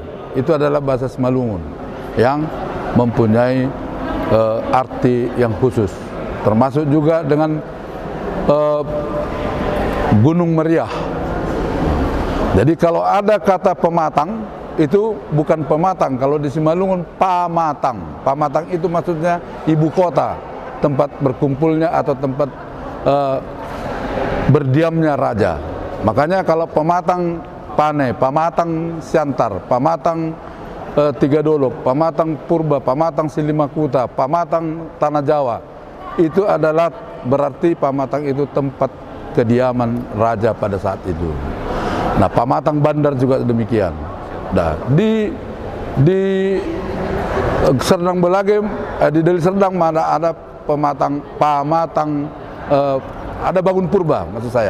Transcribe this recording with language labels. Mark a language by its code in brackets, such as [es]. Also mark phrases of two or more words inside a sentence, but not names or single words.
[id] Itu adalah bahasa Simalungun yang mempunyai arti yang khusus. termasuk juga dengan Gunung Meriah. Jadi kalau ada kata pematang, itu bukan pematang, kalau di Simalungun pamatang. Pamatang itu maksudnya ibu kota, tempat berkumpulnya atau tempat berdiamnya raja. Makanya kalau pematang Pane, pamatang Siantar, pamatang Tiga Dolok, pamatang Purba, pamatang Silimakuta, pamatang Tanah Jawa, itu adalah berarti pamatang itu tempat kediaman raja pada saat itu. Nah, pamatang Bandar juga demikian. Nah, di Serdang Belage, di Deli Serdang mana ada pamatang ada Bangun Purba, maksud saya.